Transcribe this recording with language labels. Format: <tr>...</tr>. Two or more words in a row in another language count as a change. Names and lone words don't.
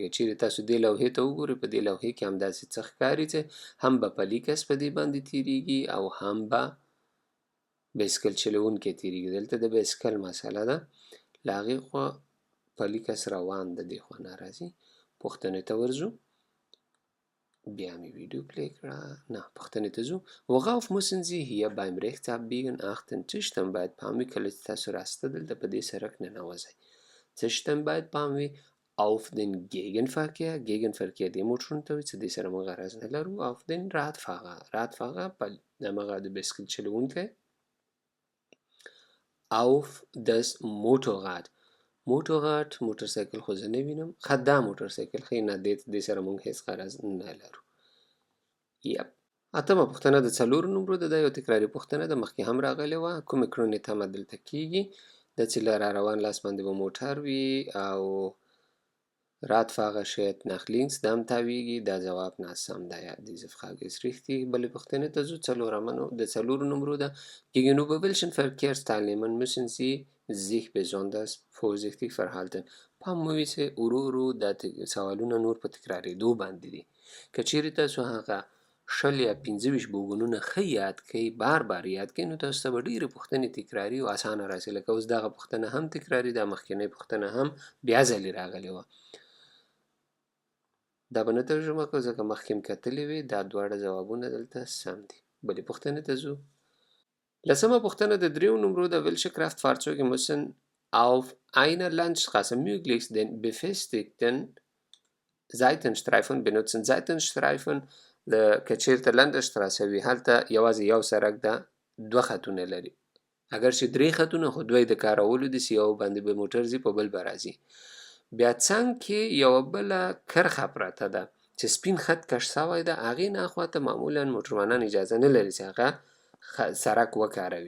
<ps>که چیرې تاسو دې لوحې ته وګورئ په دې لوحې کې همداسې څه ښکاري چې هم به پلي کس په دې باندې تېرېږي او هم به بایسکل چلوونکی تېرېږي. دلته د بایسکل مسله ده، له هغې خوا پلي کس روان ده دې خوا نه راځي. پوښتنې ته ورځو. بیا مې ویډیو پلی کړه. نه پوښتنې ته ځو.</ps> <de>Worauf müssen Sie hier beim Rechtsabbiegen achten؟</de> <ps>څه شتم باید پام وي کله چې تاسو راسته دلته په دې سړک ننوځئ؟ څه شتم باید پام وي؟</ps> <de>Auf den Gegenverkehr.</de> <ps>Gegenverkehr دې موټرونو ته وي چې دې سره موږ غرض نه لرو.</ps> <de>Auf den Radfahrer</de> <ps>همغه د بایسکل چلوونکی.</ps> <de>Auf das Motorrad.</de> <ps>موټرسایکل خو زه نه وینم. ښه دا موټرسایکل ښه نه دې سره موږ هېڅ غرض نه لرو. یپ. اتمه پوښتنه د 4 نمرو ده. دا یو تکراري پوښتنه ده، مخکې هم راغلې وه. کومې کړنې تمه دلته کیږي؟ د چې له را روان لاس باندې به موټر وي او</ps> <de>Radfahrer steht nach links</de> <ps>دا هم تاویږي. دا ځواب ناسم ده.</ps> <de>یا diese Frage ist richtig.</de> <ps>بلې پوښتنې ته ځو. 4 د 4 نمرو ده.</ps> <de>Gegenüber welchen Verkehrsteilnehmern müssen Sie sich besonders vorsichtig verhalten؟</de> <ps>پام مو وي چې ورو ورو دا سوالونه نور په تکرارېدو باندې دي. که چیرې تاسو هغه 20 یا 25 بوګونونه ښه یاد کړئ، بار بار یاد کړئ، نو تاسو ته به ډېرې پوښتنې تکراري او اسانه راسي. لکه اوس دغه پوښتنه هم تکراري ده، مخکینۍ پوښتنه هم بیا ځلې راغلې وه. دا به نه ترجمه کړو ځکه مخکې مې کتلې وې. دا دواړه ځوابونه دلته سم دي. بلې پوښتنې ته ځو. لسمه پوښتنه د 3 نمرو ده.</ps> <de>Welche Kraftfahrzeuge müssen auf einer Landstraße möglichst den befestigten Seitenstreifen benutzen؟</de> <ps>Seitenstreifen که چیرته لنډشتراسه وي هلته یوازې یو سړک ده، 2 خطونه لري. اگر چې 3 خطونه خو 2 د کارولو دي چې یو باندې به موټر ځي په بل به راځي. بیا څنګ کې یوه بله کرښه پرته ده چې سپین خط کش سوی ده، هغې نه خواته معمولا موټروانان اجازه نه لري چې هغه سړک وکاروي.</ps>